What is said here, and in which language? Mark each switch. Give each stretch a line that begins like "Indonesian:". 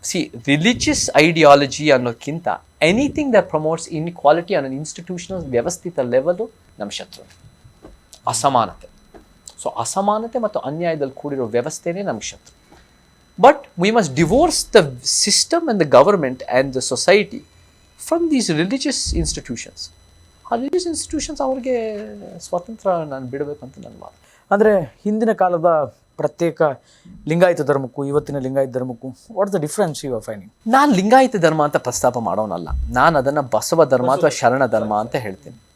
English: see, religious ideology
Kannada: ಅನ್ನೋದಕ್ಕಿಂತ
English: anything that promotes inequality ಅನ್ನೋ institutional
Kannada: ವ್ಯವಸ್ಥಿತ ಲೆವೆಲು ನಮ್ಮ ಶತ್ರು. ಅಸಮಾನತೆ. ಸೊ ಅಸಮಾನತೆ ಮತ್ತು ಅನ್ಯಾಯದಲ್ಲಿ ಕೂಡಿರೋ ವ್ಯವಸ್ಥೆನೇ ನಮ್ಗೆ ಶತ್ರು.
English: But we must divorce the system and the government and the society from these religious institutions.
Kannada: ಆ ರಿಲಿಜಿಯಸ್ ಇನ್ಸ್ಟಿಟ್ಯೂಷನ್ಸ್ ಅವ್ರಿಗೆ ಸ್ವಾತಂತ್ರ್ಯ ನಾನು ಬಿಡಬೇಕು ಅಂತ ನನ್ನ ಮಾತು. ಅಂದರೆ ಹಿಂದಿನ ಕಾಲದ ಪ್ರತ್ಯೇಕ ಲಿಂಗಾಯತ ಧರ್ಮಕ್ಕೂ ಇವತ್ತಿನ Lingayat ಧರ್ಮಕ್ಕೂ
English: What the difference you are finding?
Kannada: ನಾನು ಲಿಂಗಾಯತ ಧರ್ಮ ಅಂತ ಪ್ರಸ್ತಾಪ ಮಾಡೋನಲ್ಲ, ನಾನು ಅದನ್ನು ಬಸವ ಧರ್ಮ ಅಥವಾ ಶರಣ ಧರ್ಮ ಅಂತ ಹೇಳ್ತೀನಿ.